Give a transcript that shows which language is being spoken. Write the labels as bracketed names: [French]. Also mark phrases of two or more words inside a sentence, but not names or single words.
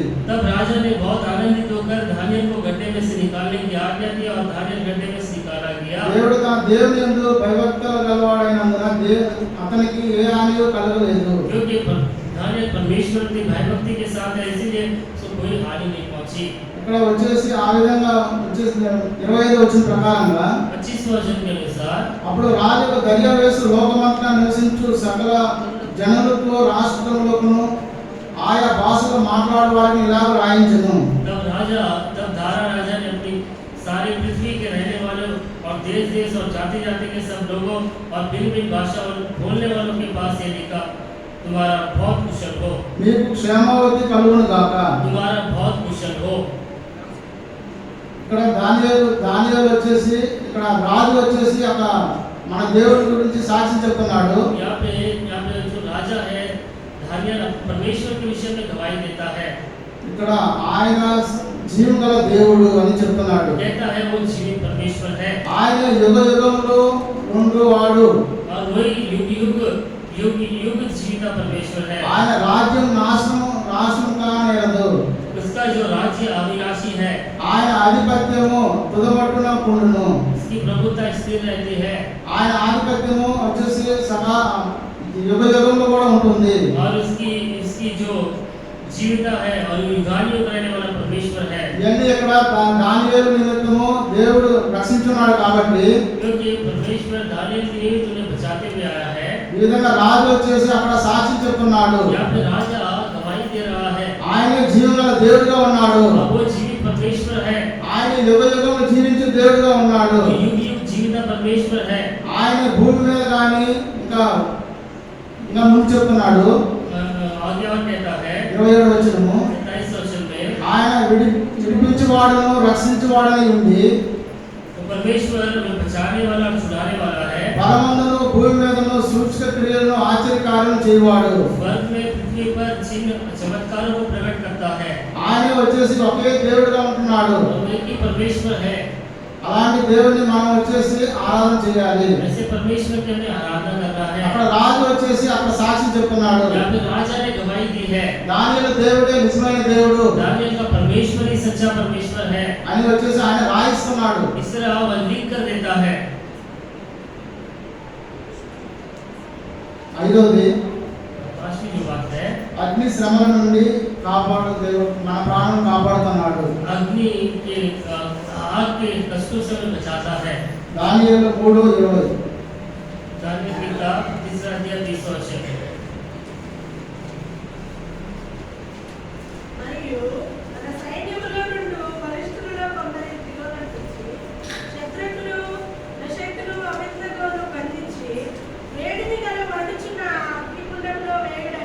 [Hindi] तब राजा ने बहुत आनंदित होकर दानियेल को गड्ढे में से निकालने की आज्ञा दी और दानियेल गड्ढे में से निकाला गया। [Telugu] దేవుడు తన దేవుని యందు భయభక్తులు గలవాడైనందున అతనికి ఏ హాని కలగలేదు. [Hindi] क्योंकि दानियेल परमेश्वर की भयभक्ति के साथ है इसलिए उसको कोई हानि नहीं पहुंची। [Telugu] ఇక్కడ వచ్చేసి ఆ విధంగా వచ్చేసి 25వ వచనం ప్రకారంగా [Hindi] 25 वचन के अनुसार [Telugu] అప్పుడు రాజు దర్యావేసు లోకమంతా నివసించు సకల జనులకు రాష్ట్రములకును ఆయా భాషలు మాట్లాడే వారిని ఇలాగ రాయించెను. [Hindi] तब दारा राजा ने अपनी सारी पृथ्वी के रहने वालों और देश देश और जाति जाति के सब लोगों और भिन्न भिन्न भाषा बोलने वालों के पास ये लिखा तुम्हारा बहुत कुशल हो, [Telugu] మీకు క్షేమావతి కలుగును గాక. [Hindi] तुम्हारा बहुत कुशल हो। [Telugu] ఇక్కడ దానియేలు వచ్చేసి ఇక్కడ రాజు వచ్చేసి ఒక మన దేవుడి గురించి సాక్ష్యం చెప్తున్నాడు. [Hindi] यहाँ पे जो राजा है दानियेल परमेश्वर के विषय में गवाही देता है। [Telugu] ఇక్కడ ఆయన జీవగల దేవుడు అని చెప్తున్నాడు. [Hindi] कहता है वो जीवित परमेश्वर है [Telugu] ఆయన యుగ యుగములు ఉండువాడు. [Hindi] और वही युग युग जीविता परमेश्वर है। [Telugu] ఆయన రాజ్యం నాశనం కానేరదు. [Hindi] उसका जो राज्य अविनाशी है, [Telugu] ఆయన ఆధిపత్యము తుదమట్టున ఉండును. [Hindi] उसकी प्रभुता स्थिर रहती है [Telugu] ఆయన ఆధిపత్యము వచ్చేసి సదా యుగ యుగంలో కూడా ఉంటుంది. [Hindi] और उसकी जो जीविता है और युगानुयुग रहने वाला परमेश्वर है। [Telugu] ఇవన్నీ ఇక్కడ దానియేలు నిమిత్తము దేవుడు రక్షించున్నాడు కాబట్టి [Hindi] क्योंकि परमेश्वर दानियेल के निमित्त उन्हें बचाते हुए आया है। [Telugu] ఈ విధంగా రాజు వచ్చేసి అక్కడ సాక్ష్యం చెప్తున్నాడు. [Hindi] यहाँ पे राजा गवाही दे रहा है [Telugu] ఆయన జీవగల దేవుడుగా ఉన్నాడు. [Hindi] और वो जीवित परमेश्वर है, [Telugu] ఆయన యుగ యుగంలో జీవించే దేవుడుగా ఉన్నాడు. [Hindi] वो युग युग जीविता परमेश्वर है। [Telugu] ఆయన భూమి మీద కానీ ఇంకా ముందు చెప్తున్నాడు [Hindi] आगे और कहता है [Telugu] 27వ వచనము [Hindi] 27 वचन में [Telugu] ఆయన విడిపించువాడును రక్షించువాడని ఉండి [Hindi] तो परमेश्वर बचाने वाला और छुड़ाने वाला है। [Telugu] పరమందును భూమి మీదను సూచక క్రియలను ఆశ్చర్యకార్యం చేయవాడు. [Hindi] स्वर्ग में पृथ्वी पर चिन्ह चमत्कारों को प्रकट करता है। [Telugu] ఆయన వచ్చేసి ఒకే దేవుడుగా ఉంటున్నాడు. [Hindi] और एक ही परमेश्वर है। [Telugu] అలాంటి దేవుడిని మనం వచ్చేసి ఆరాధన చేయాలి. [Hindi] ऐसे परमेश्वर की हमें आराधना करना है। [Telugu] అక్కడ రాజు వచ్చేసి అక్కడ సాక్ష్యం చెప్తున్నాడు. [Hindi] यहाँ पे राजा ने गवाही दी है [Telugu] దానియేలు దేవుడే నిజమైన దేవుడు [Hindi] दानियेल का परमेश्वर ही सच्चा परमेश्वर है। [Telugu] అని వచ్చేసి ఆయన రాయిస్తున్నాడు. [Hindi] इस तरह वह लिख कर देता है। [Telugu] 5వది [Hindi] पांचवी जो बात है [Telugu] అగ్ని శ్రమల నుండి కాపాడు దేవుడు మన ప్రాణం కాపాడుతున్నాడు. [Hindi] अग्नि के आग के कष्टों से हमें बचाता है। [Telugu] దానియేలు 3:20 [Hindi] दानियेल की किताब 3 अध्याय 20 वचन। [Telugu] మరియు మన సైన్యములో నుండి బలిష్ఠులలో కొందరి దిగొనర్పించి శత్రువులు నశక్తులు అబేద్నెగోను బంధించి వేడిమి గల మండుచున్న అగ్నిగుండంలో